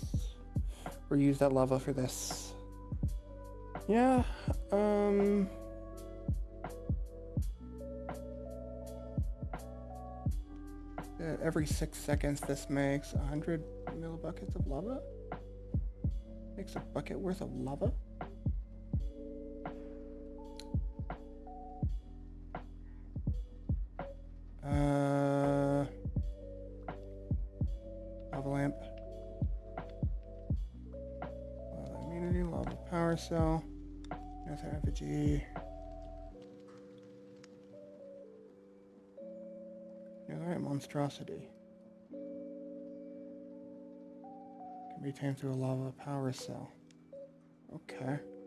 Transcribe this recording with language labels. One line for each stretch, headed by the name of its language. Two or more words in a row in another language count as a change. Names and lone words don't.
English: Or use that lava for this. Yeah, every 6 seconds this makes 100 millibuckets of lava? Makes a bucket worth of lava? Lava lamp. Lava immunity, lava power cell. Another effigy. Alright, monstrosity. Can be tamed through a lava power cell. Okay.